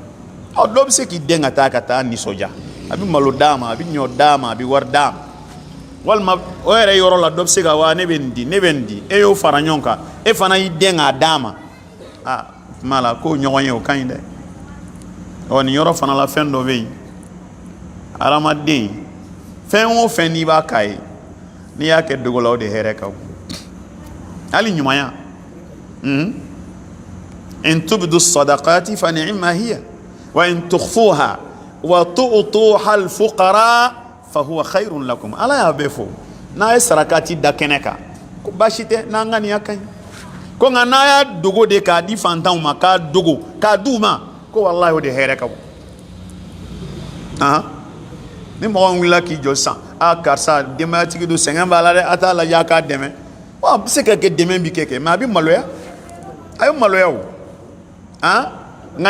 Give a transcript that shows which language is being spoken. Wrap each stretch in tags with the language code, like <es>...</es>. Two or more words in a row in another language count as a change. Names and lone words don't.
<bm>dɔ bɛ se k'i den ka taa nisɔndiya a bɛ malo d'a ma a bɛ ɲɔ d'a ma a bɛ wari d'a ma walima o yɛrɛ yɔrɔ la dɔ bɛ se ka wa ne bɛ nin di ne bɛ nin di e y'o fara ɲɔgɔn kan e fana y'i den k'a d'a ma o tuma la k'o ɲɔgɔn ye o ka ɲi dɛ ɔ nin yɔrɔ fana la fɛn dɔ bɛ yen hadamaden fɛn o fɛn n'i b'a k'a ye n'i y'a kɛ dogo la o de hɛrɛ ka bon hali ɲumanya</bm> <ar>إن تبدوا الصدقات فنعما هي وإن تخفوها وتؤتوها الفقراء فهو خير لكم</ar> <bm>ala y'a bɛɛ fɔ n'a ye sarakati da kɛnɛ kan ko baasi tɛ n'an ka nin ya ka ɲi ko nka n'a y'a dogo de k'a di fantanw ma k'a dogo k'a d'u ma ko walahi o de hɛrɛ ka bon ni mɔgɔ wulila k'i jɔ sisan karisa denbayatigi don sɛgɛn b'a la dɛ a t'a lajɛ a k'a dɛmɛ a bɛ se ka kɛ dɛmɛ bi kɛ mɛ a bɛ maloya a ye maloya o nka</bm>